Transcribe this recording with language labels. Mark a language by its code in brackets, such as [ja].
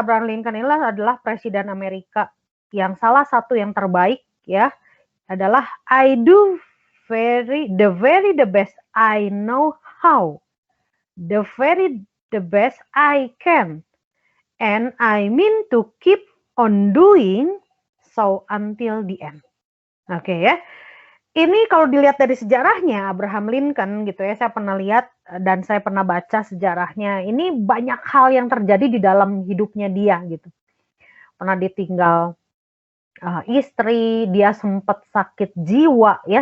[id] Abraham Lincoln ini adalah presiden Amerika yang salah satu yang terbaik ya, adalah [en] I do the best I know how. The best I can. And I mean to keep on doing so until the end. [id] Oke ya. Ini kalau dilihat dari sejarahnya Abraham Lincoln gitu ya, saya pernah lihat dan saya pernah baca sejarahnya. Ini banyak hal yang terjadi di dalam hidupnya dia gitu. Pernah ditinggal istri, dia sempat sakit jiwa ya.